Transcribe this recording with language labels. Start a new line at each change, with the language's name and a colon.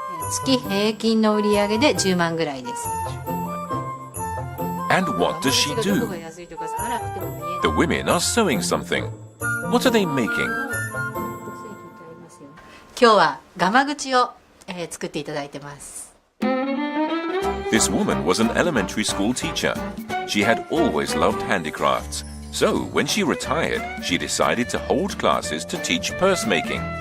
Japanese: 月平均の売り上げで10万ぐらいです。
English: And what does she do? The women are sewing something. What are they making?
Japanese: 今日はガマ口を、作っていただいてます。
English: This woman was an elementary school teacher. She had always loved handicrafts. So, when she retired, she decided to hold classes to teach purse making.